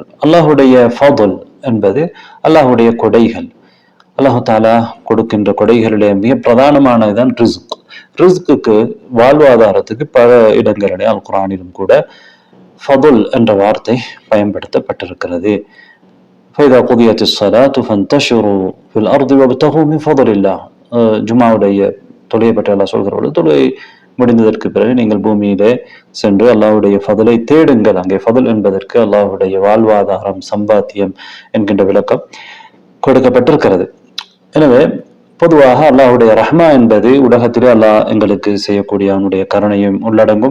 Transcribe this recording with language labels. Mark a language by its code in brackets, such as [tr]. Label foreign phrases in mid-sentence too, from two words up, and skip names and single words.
[ta] அல்லாஹுடைய ஃபضல் என்பது அல்லாஹுடைய கொடைகள். [ar] الله تعالى [ta] கொடுக்கின்ற கொடைகளிலே மிக பிரதானமானதுதான் ரிஸ்க். ரிஸ்க்கு வாழ்வாதாரத்துக்கு பல இடங்களிலே அல் குர்ஆனிலும் கூட ஃபضல் என்ற வார்த்தை பயன்படுத்தப்பட்டிருக்கிறது. [ar] فإذا قضيت الصلاة فانتشروا في الأرض وابتغوا من فضل الله, [ta] ஜும்மாவுடைய தொழுகை பற்றி அல்லாஹ் சொல்கிற பொழுது, தொழுகை முடிந்ததற்கு பிறகு நீங்கள் பூமியிலே சென்று அல்லாஹ்வுடைய ஃபضலை தேடுங்கள். அங்கே ஃபضல் என்பதற்கு அல்லாஹ்வுடைய வாழ்வாதாரம், சம்பாத்தியம் என்கின்ற விளக்கம் கொடுக்கப்பட்டிருக்கிறது. எனவே பொதுவாக அல்லாஹுடைய ரஹ்மா என்பது உலகத்திலே அல்லாஹ் எங்களுக்கு செய்யக்கூடிய அவனுடைய கருணையும் உள்ளடங்கும்.